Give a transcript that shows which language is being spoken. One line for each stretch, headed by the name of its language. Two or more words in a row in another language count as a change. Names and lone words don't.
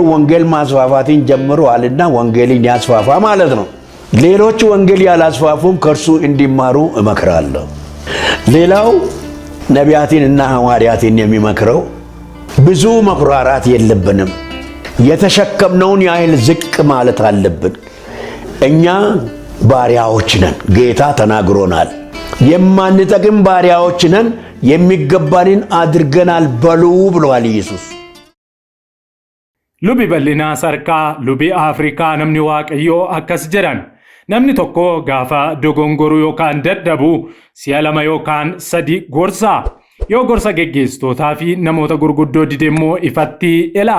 Amharic: ወንጌል ማስፋፋትን ጀምሯልና ወንጌልን ያስፋፋ ማለት ነው። ሌሎች ወንጌል ያላስፋፉም ከእርሱ እንዲማሩ እመክራለሁ። ሌላው ነቢያትን እና ሐዋርያትን የሚመክረው ብዙ መኩራራት የለብንም። የተሸከምነውን ያህል ዝቅ ማለት አለብን። እኛ ባሪያዎች ነን፣ ጌታ ተናግሮናል። የማንጠቅም ባሪያዎች ነን፣ የሚገባንን አድርገናል በሉ ብሏል ኢየሱስ።
Oromo: Lubi bal'inaa sarkaa lubi Afrikaa namni waaqayyoo akkas jedhan. Namni tokko gaafa dogongoruu yookaan dadhabu si'a 2 yookaan 3 gorsaa. Yoo gorsa geggeessitootaa fi namoota gurguddoo dide immoo ifatti ilaa.